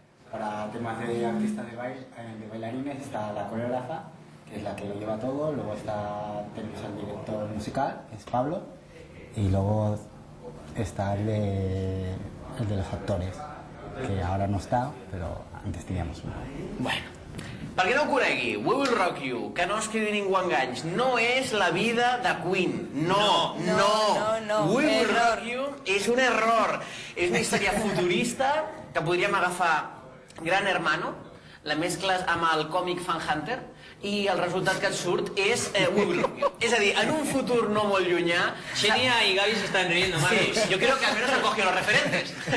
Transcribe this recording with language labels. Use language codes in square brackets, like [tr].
[es] Para temas de artistas de bailarines está la coreógrafa, que es la que lo lleva todo. Luego tenemos al director musical, que es Pablo, y luego está el de los actores, que ahora no está, pero antes teníamos uno. [ca] Bueno, per què no ho conegui, We Will Rock You, que no es quedi ningú enganys, no és la vida de Queen. No. We Will Rock You és un error. És una història futurista que podríem agafar Gran Hermano, la mescles amb el còmic Fan Hunter, i el resultat que et surt és We Will Rock You. És a dir, en un futur no molt llunyà... [es] Xenia y Gaby se están riendo, Marcos. Sí, yo creo que al menos han cogido los referentes.